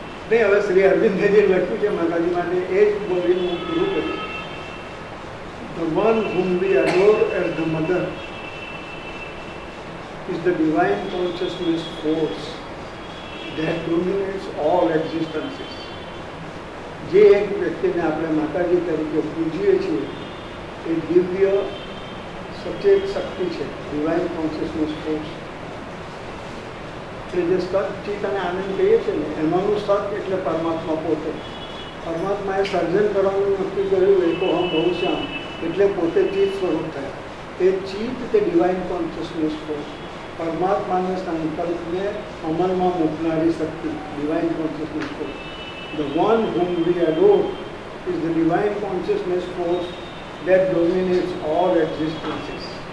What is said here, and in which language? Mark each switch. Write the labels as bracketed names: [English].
[Gujarati] નહીં, હવે શ્રી અરવિંદે જે લખ્યું છે માતાજી માટે એ જ બોલીને હું પૂરું કર્યું. [English] The one whom we adore as the mother is the divine consciousness force that dominates all existences. [Gujarati] જે એક વ્યક્તિને આપણે માતાજી તરીકે પૂજીએ છીએ એ દિવ્ય સચેત શક્તિ છે, ડિવાઇન કોન્શિયસનેસ ફોર્સ. જે સત ચિત્ત અને આનંદ કહીએ છીએ ને એમાંનું સત એટલે પરમાત્મા પોતે. પરમાત્માએ સર્જન કરવાનું નક્કી કર્યું [Sanskrit] એકો હમ બહુ શ્યામ, [Gujarati] એટલે પોતે ચિત્ત સ્વરૂપ થયા. એ ચિત્ત તે ડિવાઇન કોન્શિયસનેસ ફોર્સ, પરમાત્માના સંકલ્પને અમલમાં મૂકનારી શક્તિ, divine consciousness force. [English] The one whom we adore is the divine consciousness force that dominates all existences.